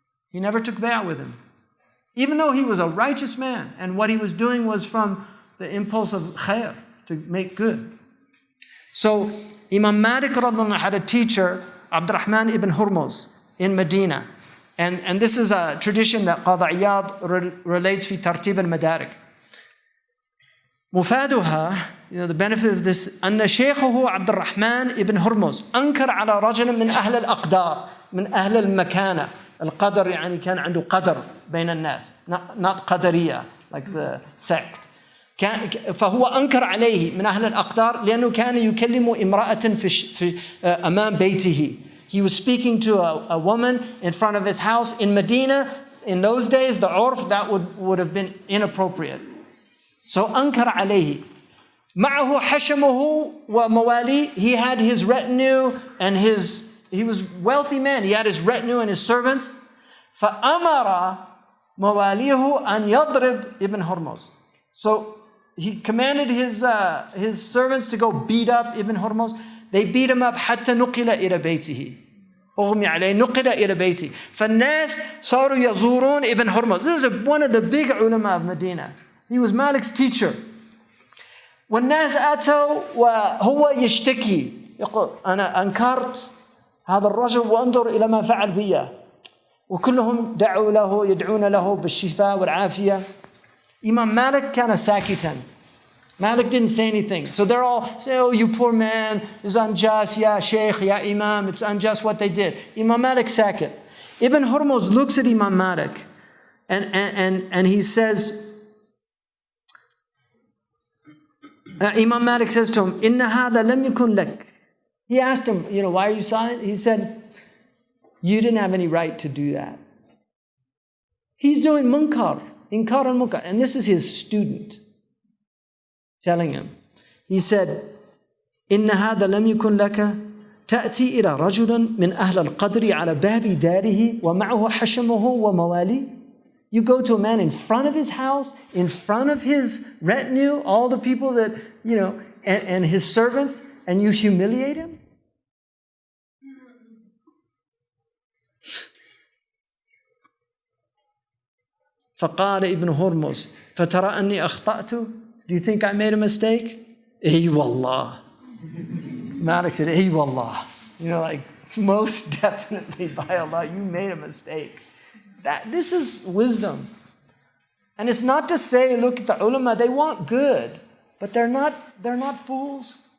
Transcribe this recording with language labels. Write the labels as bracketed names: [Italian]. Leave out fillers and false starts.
[English] He never took bay'ah with him. Even though he was a righteous man, and what he was doing was from the impulse of khair, to make good. So Imam Malik had a teacher, Abdurrahman ibn Hurmuz, in Medina. And this is a tradition that Qadi Iyad relates [Arabic] في ترتيب المدارك. مفادها, [English] the benefit of this, [Arabic] أن شيخه عبد الرحمن ابن هرمز أنكر على رجل من أهل الأقدار, من أهل المكانة. القدر يعني كان عنده قدر بين الناس, [English] not [Arabic] قدرية [English] like the sect. [Arabic] فهو أنكر عليه من أهل الأقدار لأنه كان يكلم امرأة في أمام بيته. [English] He was speaking to a woman in front of his house in Medina. In those days, the urf, that would have been inappropriate. [Arabic] So أنكر عليه. معه حشمه ومواليه. [English] He had his retinue and he was a wealthy man. He had his retinue and his servants. [Arabic] فأمر مواليه أن يضرب ابن هرمز. [English] So he commanded his servants to go beat up Ibn Hurmuz. They beat him up [Arabic] حتى نقل إلى بيته. أغمي عليه نقل إلى بيته. فالناس صاروا يزورون Ibn Hurmuz. [English] This is one of the big ulama of Medina. He was Malik's teacher. [Arabic] والناس أتوا وهو يشتكي. يقول أنا أنكرت هذا الرجل وانظر إلى ما فعل بي. وكلهم يدعون له بالشفاء والعافية. [English] Imam Malik [Arabic] كان ساكتا. [English] Malik didn't say anything. So they're all saying, oh, you poor man, it's unjust, [Arabic] ya sheikh, ya imam, [English] it's unjust what they did. Imam Malik sakit. Ibn Hurmuz looks at Imam Malik and he says, Imam Malik says to him, [Arabic] Inna hada lam yakun lak. [English] He asked him, why are you silent? He said, you didn't have any right to do that. He's doing munkar. Inkar al-munkar. And this is his student telling him. He said, [Arabic] إن هذا لم يكن لك تأتي إلى رجل من أهل القدر على باب داره ومعه حشمه وموالي. [English] You go to a man in front of his house, in front of his retinue, all the people that, and his servants, and you humiliate him? [Arabic] فقال ابن هرمز فترى أني أخطأت. [English] Do you think I made a mistake? [Arabic] إي والله. [English] Malik said, [Arabic] إي والله. [English] Like, most definitely by Allah, you made a mistake. This is wisdom. And it's not to say, look at the ulama, they want good, but they're not fools.